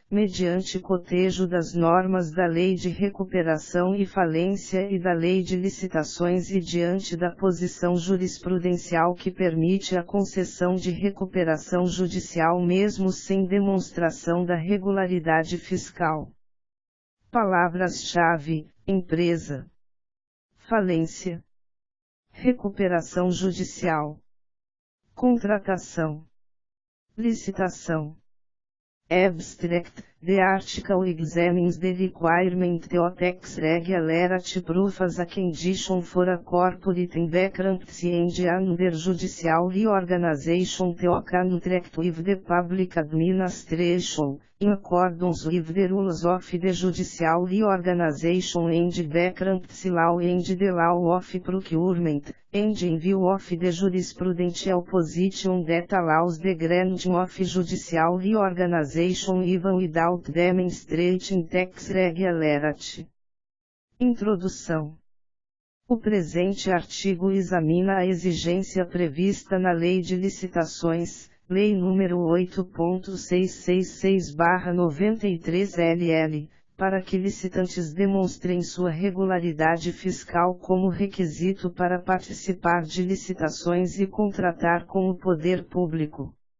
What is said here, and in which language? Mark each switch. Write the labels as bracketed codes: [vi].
[pt] mediante cotejo das normas da Lei de Recuperação e Falência e da Lei de Licitações e diante da posição jurisprudencial que permite a concessão de recuperação judicial mesmo sem demonstração da regularidade fiscal. Palavras-chave: empresa, falência, recuperação judicial, contratação, licitação. [en] Abstract: The article examines the requirement of tax regularity proof as a condition for a corporate in bankruptcy and under judicial reorganization to contract with the public administration, in accordance with the rules of the judicial reorganization and bankruptcy law and the law of procurement, and in view of the jurisprudential position that allows the granting of judicial reorganization even without demonstrating tax regularity. [pt] Introdução. O presente artigo examina a exigência prevista na Lei de Licitações, Lei nº 8.666/93 para que licitantes demonstrem sua regularidade fiscal como requisito para participar de licitações e contratar com o poder público.